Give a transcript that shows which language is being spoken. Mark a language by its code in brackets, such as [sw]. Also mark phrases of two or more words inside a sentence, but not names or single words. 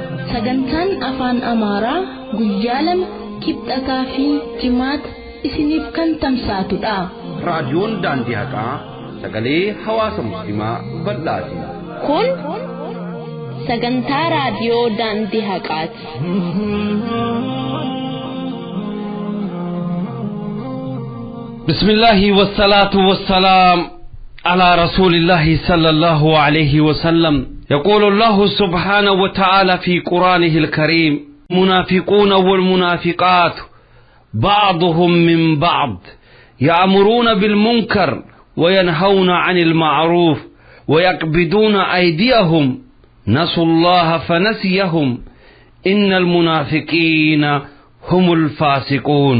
[om] Sagantaan afaan Amaaraa guyyaa 2 kibxataa fi jimaata isiniif kan tamsaatudha. Raadiyoon daandii haqaa sagalee hawaasa musliimaa bal'aati. Kun sagantaa raadiyoo daandii haqaati. [ar] بسم الله والصلاة والسلام على رسول الله صلى الله عليه وسلم. يقول الله سبحانه وتعالى في قرآنه الكريم: المنافقون والمنافقات بعضهم من بعض يأمرون بالمنكر وينهون عن المعروف ويقبضون أيديهم نسوا الله فنسيهم إن المنافقين هم الفاسقون.